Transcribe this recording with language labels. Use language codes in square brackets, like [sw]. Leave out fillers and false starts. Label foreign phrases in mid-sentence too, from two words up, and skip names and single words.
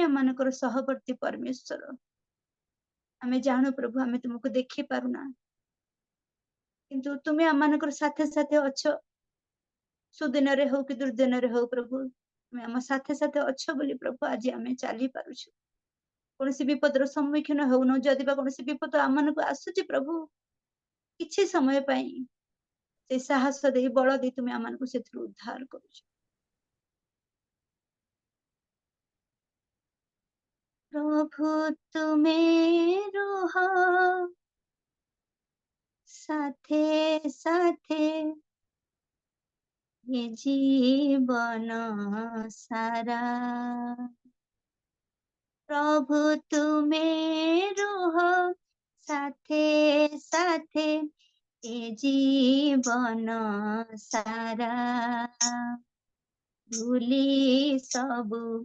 [or] ଆମମାନଙ୍କର ସହବର୍ତ୍ତୀ ପରମେଶ୍ୱର ଆମେ ଜାଣୁ ପ୍ରଭୁ ଆମେ ତୁମକୁ ଦେଖି ପାରୁନା କିନ୍ତୁ ତୁମେ ଆମମାନଙ୍କର ସାଥେ ସାଥେ ଅଛ ସୁଦିନରେ ହଉ କି ଦୁର୍ଦିନରେ ହଉ ପ୍ରଭୁ ତୁମେ ଆମ ସାଥେ ସାଥେ ଅଛ ବୋଲି ପ୍ରଭୁ ଆଜି ଆମେ ଚାଲି ପାରୁଛୁ କୌଣସି ବିପଦର ସମ୍ମୁଖୀନ ହେଉନ ଯଦି ବା କୌଣସି ବିପଦ ଆମମାନଙ୍କୁ ଆସୁଛି ପ୍ରଭୁ କିଛି ସମୟ ପାଇଁ ସେ ସାହସ ଦେଇ ବଳ ଦେଇ ତୁମେ ଆମମାନଙ୍କୁ ସେଥିରୁ ଉଦ୍ଧାର କରୁଛ ପ୍ରଭୁ ତୁମେ ରୁହ ସାଥେ ସାଥେ ଏ ଜୀବନ ସାରା ପ୍ରଭୁ ତୁମେ ରୁହ ସାଥେ ସାଥେ ଏ ଜୀବନ ସାରା ଭୁଲି ସବୁ